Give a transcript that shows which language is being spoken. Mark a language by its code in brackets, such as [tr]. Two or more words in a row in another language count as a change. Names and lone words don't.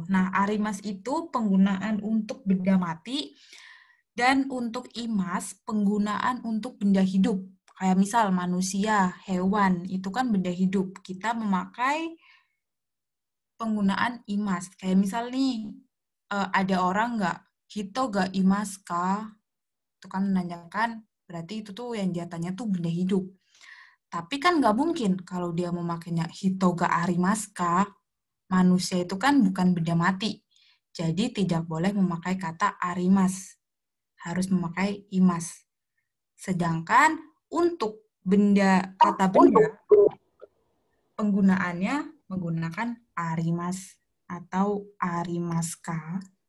[id] Nah, arimas itu penggunaan untuk benda mati, dan untuk imas penggunaan untuk benda hidup. Kayak misal manusia, hewan, itu kan benda hidup. Kita memakai penggunaan imas. Kayak misal nih, ada orang nggak? [ja] 人がいますか? [id] Itu kan menanyakan, berarti itu tuh yang jatanya tuh benda hidup. Tapi kan nggak mungkin kalau dia memakainya [ja] 人がありますか? [id] Manusia itu kan bukan benda mati. Jadi tidak boleh memakai kata arimas. Harus memakai imas. Sedangkan untuk kata benda, penggunaannya menggunakan arimas atau arimaska.